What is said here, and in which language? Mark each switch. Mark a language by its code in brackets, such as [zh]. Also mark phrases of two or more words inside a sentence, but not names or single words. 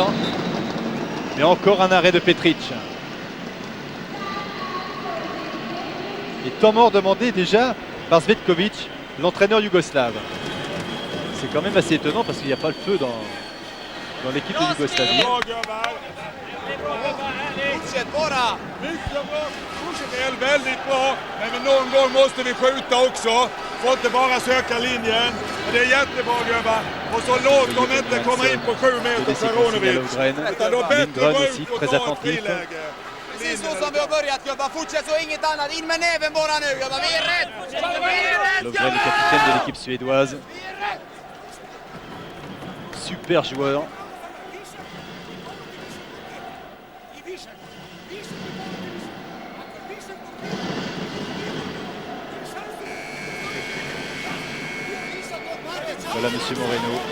[fr] Mais encore un arrêt de Petric. Et temps mort demandé déjà par Svetkovic, l'entraîneur yougoslave. C'est quand même assez étonnant parce qu'il n'y a pas le feu dans l'équipe de Yougoslavie. [sv] Väldigt bra, men någon gång måste vi skjuta också. Får inte bara söka linjen. Det är jättebra gubbar. Och så låt dem inte komma in på 7 meter Peronovic. Utan då bättre gå ut och ta ett friläge. Precis så som vi har börjat gubbar. Fortsätt så, inget annat. In med näven bara nu gubbar. Vi är rätt! [fr] Lovgren est capitaine de l'équipe suédoise. Super joueur. Voilà Monsieur Moreno.